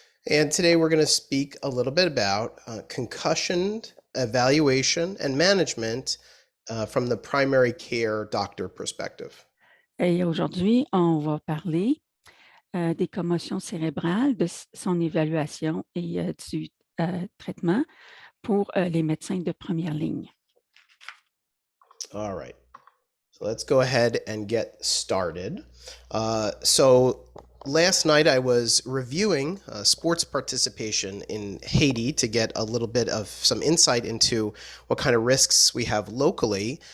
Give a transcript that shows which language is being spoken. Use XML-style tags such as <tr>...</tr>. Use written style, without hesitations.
<en>And today we're going to speak a little bit about concussion evaluation and management from the primary care doctor perspective.</en> <fr>Et aujourd'hui, on va parler des commotions cérébrales, de son évaluation et du traitement pour les médecins de première ligne.</fr> <en>All right. So let's go ahead and get started. So last night I was reviewing sports participation in Haiti to get a little bit of some insight into what kind of risks we have locally.</en>